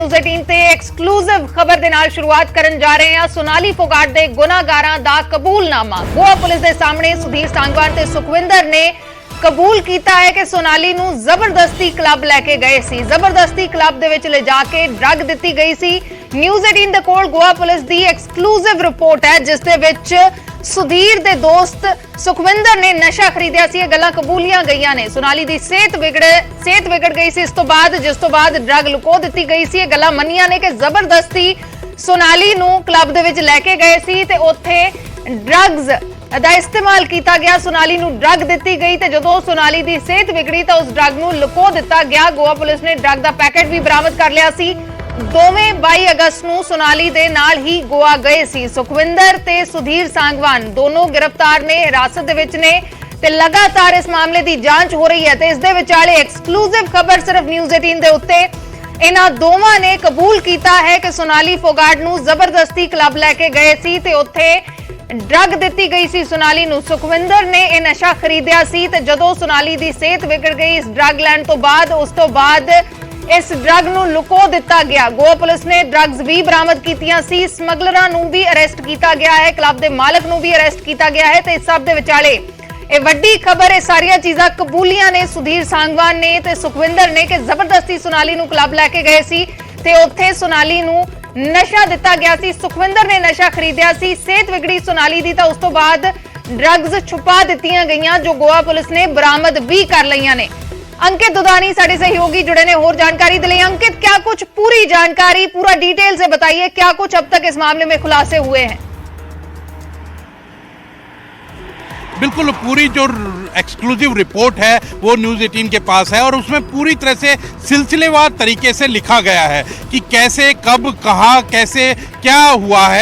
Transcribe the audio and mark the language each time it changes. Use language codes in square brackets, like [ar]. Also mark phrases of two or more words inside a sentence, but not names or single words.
[pa] ਨਿਊਜ਼ 18 ਤੇ ਐਕਸਕਲੂਸਿਵ ਖਬਰ ਦੇ ਨਾਲ ਸ਼ੁਰੂਆਤ ਕਰਨ ਜਾ ਰਹੇ ਹਾਂ। ਸੋਨਾਲੀ ਫੋਗਾਟ ਦੇ ਗੁਨਾਹਗਾਰਾਂ ਦਾ ਕਬੂਲਨਾਮਾ। ਗੋਆ ਪੁਲਿਸ ਦੇ ਸਾਹਮਣੇ ਸੁਧੀਰ सांगवान ਤੇ ਸੁਖਵਿੰਦਰ ਨੇ [hi] कबूल किया है कि [pa] ਸੋਨਾਲੀ ਨੂੰ ਜ਼ਬਰਦਸਤੀ ਕਲੱਬ ਲੈਕੇ ਗਏ ਸੀ। ਜ਼ਬਰਦਸਤੀ ਕਲੱਬ ਦੇ ਵਿਚ ਲੈ ਜਾਕੇ ਡਰੱਗ ਦਿੱਤੀ ਗਈ ਸੀ। ਨਿਊਜ਼ 18 ਦੇ ਕੋਲ ਗੋਆ ਪੁਲਿਸ ਦੀ ਐਕਸਕਲੂਸਿਵ ਰਿਪੋਰਟ ਹੈ ਜਿਸ ਦੇ ਵਿਚ ਸੁਧੀਰ ਦੇ ਦੋਸਤ ਸੁਖਵਿੰਦਰ ਨੇ ਨਸ਼ਾ ਖਰੀਦਿਆ ਸੀ। ਗੱਲਾਂ ਕਬੂਲੀਆਂ ਗਈਆਂ ਨੇ। ਸੋਨਾਲੀ ਦੀ ਸਿਹਤ ਬਿਗੜ ਗਈ ਸੀ। ਇਸ ਤੋਂ ਬਾਅਦ ਜਿਸ ਤੋਂ ਬਾਅਦ ਡਰੱਗ ਲੁਕੋ ਦਿੱਤੀ ਗਈ ਸੀ। ਗੱਲਾਂ ਮੰਨੀਆਂ ਨੇ ਕਿ ਜ਼ਬਰਦਸਤੀ ਸੋਨਾਲੀ ਨੂੰ ਕਲੱਬ ਦੇ ਵਿਚ ਲੈਕੇ ਗਏ ਸੀ ਤੇ ਉੱਥੇ ਡਰੱਗਸ ਦਾ ਇਸਤੇਮਾਲ ਕੀਤਾ ਗਿਆ। सोनाली ਨੂੰ ਡਰੱਗ ਦਿੱਤੀ ਗਈ ਤੇ ਜਦੋਂ सोनाली ਦੀ ਸਿਹਤ ਵਿਗੜੀ ਤਾਂ ਉਸ ਡਰੱਗ ਨੂੰ ਲੁਕੋ ਦਿੱਤਾ ਗਿਆ। ਗੋਆ ਪੁਲਿਸ ਨੇ ਡਰੱਗ ਦਾ ਪੈਕੇਟ ਵੀ ਬਰਾਮਦ ਕਰ ਲਿਆ ਸੀ। ਦੋਵੇਂ 22 ਅਗਸਤ ਨੂੰ सोनाली ਦੇ ਨਾਲ ਹੀ ਗੋਆ ਗਏ ਸੀ। ਸੁਖਵਿੰਦਰ ਤੇ ਸੁਧੀਰ सांगवान ਦੋਨੋਂ ਗ੍ਰਿਫਤਾਰ ਨੇ, ਹਿਰਾਸਤ ਦੇ ਵਿੱਚ ਨੇ ਤੇ ਲਗਾਤਾਰ ਇਸ ਮਾਮਲੇ ਦੀ ਜਾਂਚ ਹੋ ਰਹੀ ਹੈ। ਤੇ ਇਸ ਦੇ ਵਿਚਾਲੇ ਐਕਸਕਲੂਸਿਵ ਖਬਰ ਸਿਰਫ ਨਿਊਜ਼ 18 ਦੇ ਉੱਤੇ। ਇਹਨਾਂ ਦੋਵਾਂ ਨੇ ਕਬੂਲ ਕੀਤਾ ਹੈ ਕਿ सोनाली ਫੋਗਾਟ ਨੂੰ ਜ਼ਬਰਦਸਤੀ ਕਲੱਬ ਲੈ ਕੇ ਗਏ ਸੀ ਤੇ ਉੱਥੇ ਡਰੱਗ ਦਿੱਤੀ ਗਈ ਸੀ। ਸੋਨਾਲੀ ਨੂੰ ਸੁਖਵਿੰਦਰ ਨੇ ਇਹ ਨਸ਼ਾ ਖਰੀਦਿਆ ਸੀ ਤੇ ਜਦੋਂ ਸੋਨਾਲੀ ਦੀ ਸਿਹਤ ਬਿਗੜ ਗਈ ਇਸ ਡਰੱਗ ਲੈਣ ਤੋਂ ਬਾਅਦ ਉਸ ਤੋਂ ਬਾਅਦ ਇਸ ਡਰੱਗ ਨੂੰ ਲੁਕੋ ਦਿੱਤਾ ਗਿਆ। ਗੋਆ ਪੁਲਿਸ ਨੇ ਡਰੱਗਸ ਭੀ ਬਰਾਮਦ ਕੀਤੀਆਂ ਸੀ। ਸਮਗਲਰਾਂ ਨੂੰ ਭੀ ਅਰੈਸਟ ਕਿਆ ਗਿਆ ਹੈ। ਕਲੱਬ ਦੇ ਮਾਲਕ ਨੂੰ ਭੀ ਅਰੈਸਟ ਕਿਆ ਗਿਆ ਹੈ। ਤੇ ਇਸ ਸਭ ਦੇ ਵਿਚਾਲੇ ਇਹ ਵੱਡੀ ਖਬਰ। ਇਹ ਸਾਰੀਆਂ ਚੀਜ਼ਾਂ ਕਬੂਲੀਆਂ ਨੇ ਸੁਧੀਰ सांगवान ਨੇ ਤੇ ਸੁਖਵਿੰਦਰ ਨੇ ਕਿ ਜ਼ਬਰਦਸਤੀ सोनाली ਨੂੰ ਕਲੱਬ ਲੈ ਕੇ ਗਏ ਸੀ ਤੇ ਉੱਥੇ सोनाली ਨੂੰ ਨਸ਼ਾ ਦਿੱਤਾ ਗਿਆ ਸੀ। ਸੁਖਵਿੰਦਰ ਨੇ ਨਸ਼ਾ ਖਰੀਦਿਆ ਸੀ। ਸਿਹਤ ਵਿਗੜੀ सोनाली ਦੀ ਤਾਂ ਉਸ ਤੋਂ ਬਾਅਦ ਡਰੱਗਸ ਛੁਪਾ ਦਿੱਤੀਆਂ ਗਈਆਂ ਜੋ ਗੋਆ ਪੁਲਿਸ ਨੇ ਬਰਾਮਦ ਵੀ ਕਰ ਲਈਆਂ ਨੇ। ਅੰਕਿਤ ਦੁਧਾਨੀ ਸਾਡੇ ਸਹਿਯੋਗੀ ਜੁੜੇ ਨੇ ਔਰ ਜਾਣਕਾਰੀ ਦੇ ਲਿਏ। [hi] अंकित, क्या कुछ पूरी जानकारी पूरा डिटेल से बताइए, क्या कुछ अब तक इस मामले में खुलासे हुए हैं? बिल्कुल, पूरी जो एक्सक्लूसिव रिपोर्ट है वो न्यूज़ 18 के पास है और उसमें पूरी तरह से सिलसिलेवार तरीके से लिखा गया है कि कैसे, कब, कहाँ, कैसे, क्या हुआ है।